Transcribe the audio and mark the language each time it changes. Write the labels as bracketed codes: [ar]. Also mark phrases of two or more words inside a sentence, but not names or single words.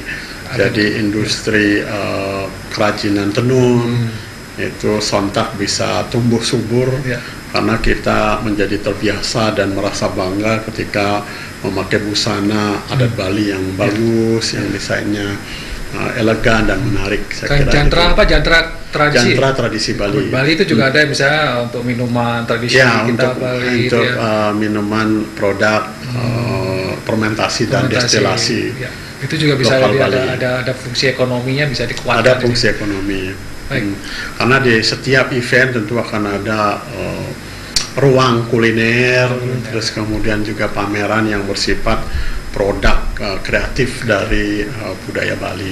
[id] Jadi industri kerajinan tenun itu sontak bisa tumbuh subur karena kita menjadi terbiasa dan merasa bangga ketika memakai busana adat Bali yang bagus, yang desainnya elegan dan menarik. Jantra tradisi. Jantra tradisi Bali. Bali itu juga ada misalnya untuk minuman tradisi kita Bali. Untuk minuman produk fermentasi dan destilasi. Itu juga bisa ada fungsi ekonominya, bisa dikuatkan. Ada fungsi ekonomi. Karena di setiap event tentu akan ada ruang kuliner, terus kemudian juga pameran yang bersifat produk kreatif dari budaya Bali.